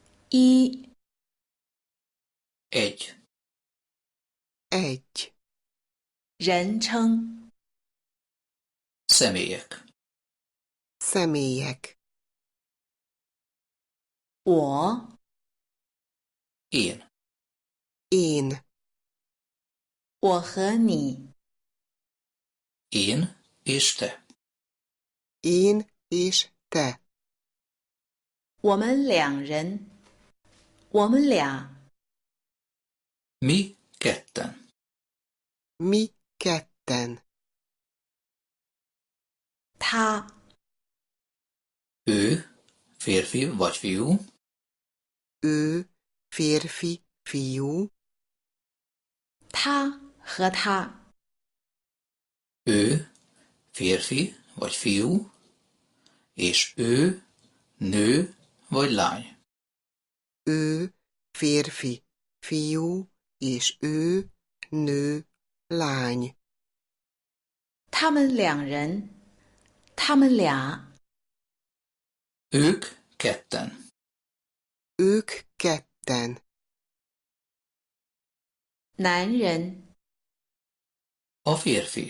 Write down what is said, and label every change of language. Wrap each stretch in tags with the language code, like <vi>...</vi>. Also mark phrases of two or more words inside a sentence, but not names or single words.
<zh>一</zh> <hu>egy, 1.</hu> <zh>人称</zh> <hu>személyek, Személyek.</hu> <zh>我</zh> <hu>én, Én.</hu> <zh>我和你</zh> <hu>én és te, Én és te.</hu> <zh>我们两人我们俩</zh> <hu>mi ketten, Mi ketten.</hu> <zh>他</zh> <hu>ő, férfi vagy fiú, Ő, férfi, fiú.</hu> <zh>他和他</zh> <hu>ő, férfi vagy fiú, és ő, nő vagy lány. Ő, férfi, fiú, és ő, nő, lány.</hu> <zh>他们两人他们俩</zh> <hu>Ők ketten, Ők ketten.</hu> <zh>男人</zh> <hu>a férfi,</hu>